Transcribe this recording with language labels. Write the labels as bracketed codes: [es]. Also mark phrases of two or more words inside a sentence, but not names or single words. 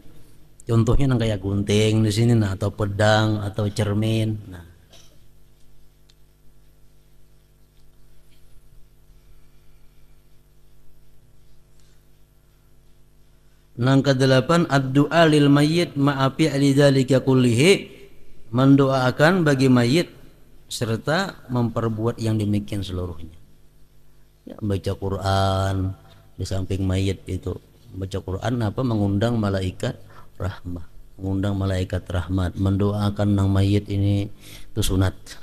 [bjn] Contohnya nang kayak gunting di sini, nah, atau pedang atau cermin. Nah, nang kedelapan [ar] الدعاء للميت مع فعل ذلك كله, [id] mendoakan bagi mayit serta memperbuat yang demikian seluruhnya. Ya, baca Quran di samping mayit itu. Baca Quran apa? [bjn] Mengundang malaikat rahmat, mengundang malaikat rahmat, mendoakan nang mayit ini itu sunat.